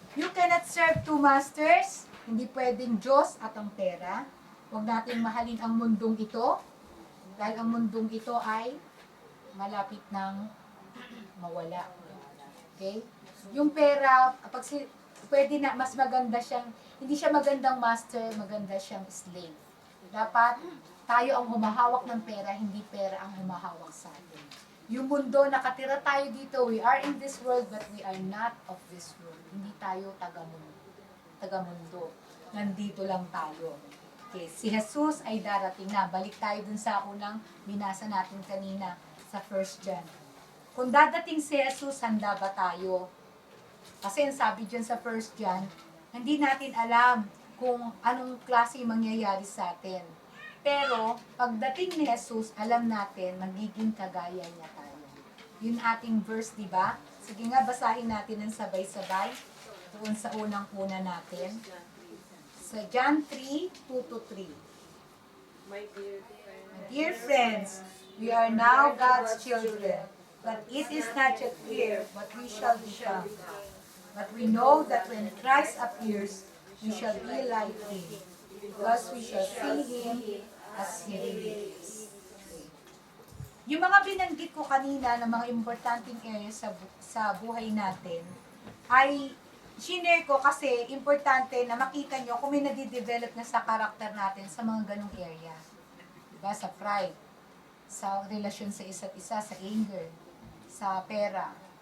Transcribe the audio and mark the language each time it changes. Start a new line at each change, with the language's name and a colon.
English: You cannot serve two masters.
Filipino: Hindi pwedeng Diyos at ang pera. Huwag natin mahalin ang mundong ito. Dahil ang mundong ito ay malapit ng mawala. Okay? Yung pera, pwede na, mas maganda siyang, hindi siya magandang master, maganda siyang slave. Dapat, tayo ang humahawak ng pera, hindi pera ang humahawak sa atin. Yung mundo, nakatira tayo dito,
English: we are in this world, but we are not of this world.
Filipino: Hindi tayo taga-mundo. Nandito lang tayo. Okay, si Jesus ay darating na. Balik tayo dun sa unang binasa natin kanina sa 1 John. Kung dadating si Jesus, handa ba tayo? Kasi ang sabi dyan sa 1 John, hindi natin alam kung anong klase mangyayari sa atin. Pero, pagdating ni Jesus, alam natin, magiging kagaya niya tayo. Yun ating verse, di ba? Sige nga, basahin natin ng sabay-sabay. Doon sa unang-una natin. Sa John 3, 2-3.
English: My Dear friends, we are now God's children, but it is not yet clear what we shall become. But we know that when Christ appears, we shall be like Him, because we shall see Him as He really is.
Filipino: Yung mga binanggit ko kanina na mga importanteng areas sa buhay natin, ay shinare ko kasi importante na makita nyo kung may nadidevelop na sa karakter natin sa mga ganong area. Diba? Sa pride, sa relasyon sa isa't isa, sa anger, sa pera.